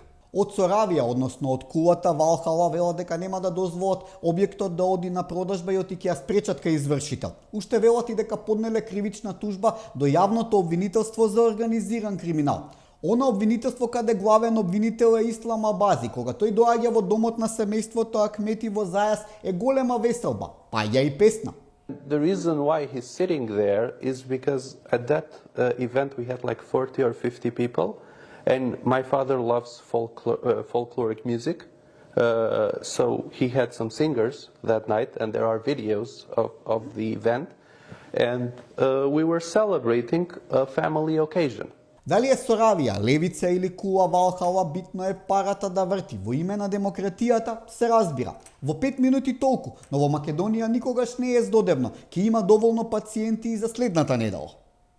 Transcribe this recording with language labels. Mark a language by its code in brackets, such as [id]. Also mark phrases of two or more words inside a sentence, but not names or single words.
[mk] Од Соравија, односно од кулата Валхала, велат дека нема да дозволат објектот да оди на продажба и оти ќе ја спречат кај извршител. Уште велат и дека поднеле кривична тужба до јавното обвинителство за организиран криминал. Она обвинителство каде главен обвинител е Ислам Абази, кога тој доаѓа во домот на семејството Ахмети во зајас е голема веселба, па ја и песна. [en] The reason why he's sitting there is because at that event we had like 40 or 50 people, and my father loves folkloric music, so he had some singers that night, and there are videos of the event, and we were celebrating a family occasion. [mk] Дали е Соравија, левица или Кула Валхала, битно е парата да врти. Во име на демократијата се разбира. Во 5 минути толку, но во Македонија никогаш не е здодевно. Ќе има доволно пациенти и за следната недела.